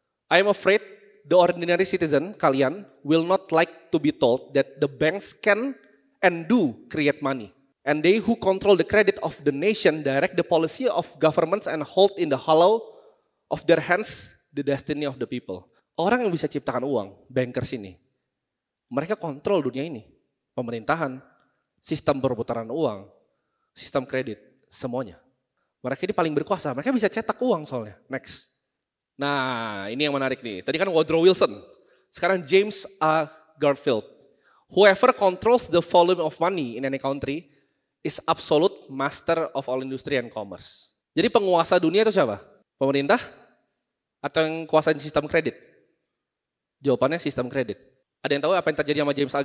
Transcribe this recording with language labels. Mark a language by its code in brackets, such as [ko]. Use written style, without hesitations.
[en] I am afraid the ordinary citizen, kalian, will not like to be told that the banks can and do create money. And they who control the credit of the nation direct the policy of governments and hold in the hollow of their hands the destiny of the people. [id] Orang yang bisa ciptakan uang, bankers ini, mereka kontrol dunia ini. Pemerintahan, sistem perputaran uang, sistem kredit, semuanya. Mereka ini paling berkuasa, mereka bisa cetak uang soalnya. [en] Next. [id] Nah, ini yang menarik nih. Tadi kan Woodrow Wilson, sekarang James A. Garfield. [en] Whoever controls the volume of money in any country is absolute master of all industry and commerce. [id] Jadi penguasa dunia itu siapa? Pemerintah? Atau yang kuasain sistem kredit? Jawabannya sistem kredit. Ada yang tahu apa yang terjadi sama James A.